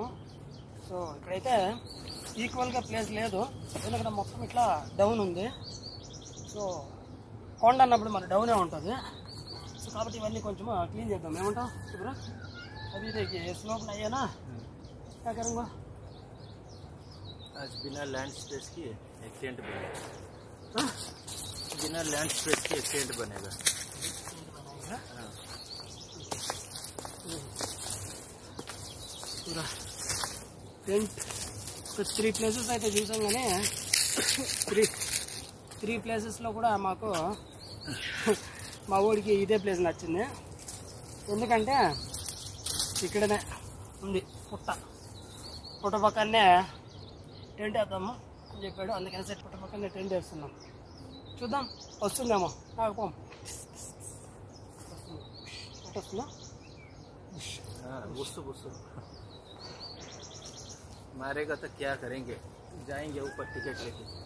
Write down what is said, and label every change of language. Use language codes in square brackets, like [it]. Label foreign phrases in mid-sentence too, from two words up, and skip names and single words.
[te] సో ఇక్కడైతే ఈక్వల్గా ప్లేస్ లేదు, ఎందుకంటే మొత్తం ఇట్లా డౌన్ ఉంది. సో కొండ అన్నప్పుడు మన డౌనే ఉంటుంది. సో కాబట్టి ఇవన్నీ కొంచెం క్లీన్ చేద్దాం ఏమంటావు శుభ్ర [hi] अभी देखिए स्लोप नहीं है ना क्या करूँगा आज बिना [en] land space [hi] की एक टेंट बनेगा बिना [en] land space [hi] के एक टेंट बनेगा पूरा टेंट तो [te] 3 ప్లేసెస్ అయితే చూసాం కానీ 3 ప్లేసెస్లో కూడా మాకు మా ఊరికి ఇదే ప్లేస్ నచ్చింది ఎందుకంటే ఇక్కడనే ఉంది పుట్ట పక్కనే టెంట్ వేద్దాము అని చెప్పాడు అందుకని సరే పుట్ట పక్కనే టెంట్ వేస్తున్నాం చూద్దాం వస్తుందేమో కాకపోం వస్తుందా [hi] मारेगा तो क्या करेंगे जाएंगे ऊपर टिकट लेके